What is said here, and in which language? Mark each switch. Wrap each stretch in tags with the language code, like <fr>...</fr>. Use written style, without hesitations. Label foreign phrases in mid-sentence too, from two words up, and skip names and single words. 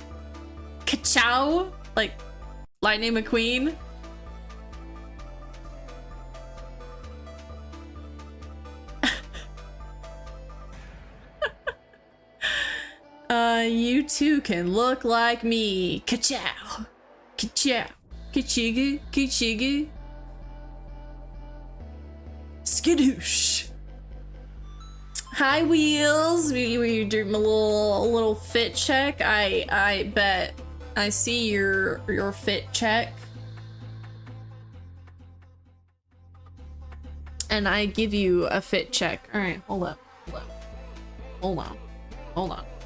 <en>Ka-chow? Like, Lightning McQueen? You too can look like me. Ka-chow. Ka-chow. Ka-chigu. Ka-chigu. Skadoosh. Hi, Wheels. We do a little fit check. I bet I see your fit check, and I give you a fit check. All right, hold on.</en>